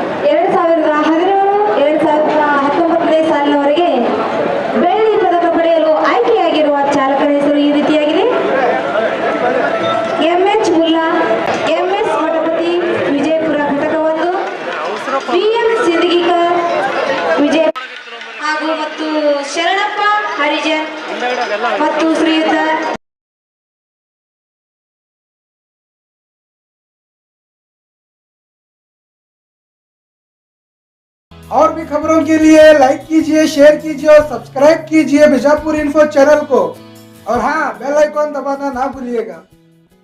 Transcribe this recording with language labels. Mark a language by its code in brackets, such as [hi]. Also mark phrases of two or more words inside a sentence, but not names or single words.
[kn] 2017-2019 ಸಾಲಿನವರೆಗೆ ಬೆಳ್ಳಿ ಪದಕ ಪಡೆಯಲು ಆಯ್ಕೆಯಾಗಿರುವ ಚಾಲಕರ ಹೆಸರು ಈ ರೀತಿಯಾಗಿದೆ: MH ಮುಲ್ಲಾ, MS ಮಠಪತಿ, ವಿಜಯಪುರ ಘಟಕ 1, BM ಸಿಂದಗಿಕರ್ ವಿಜಯಪುರ ಹಾಗೂ ಮತ್ತು ಶರಣಪ್ಪ ಹರಿಜನ್ ಮತ್ತು ಶ್ರೀಯುತ. [hi] और भी खबरों के लिए लाइक कीजिए, शेयर कीजिए और सब्सक्राइब कीजिए बीजापुर इन्फो चैनल को। और हाँ, [en] bell icon [hi] दबाना ना भूलिएगा।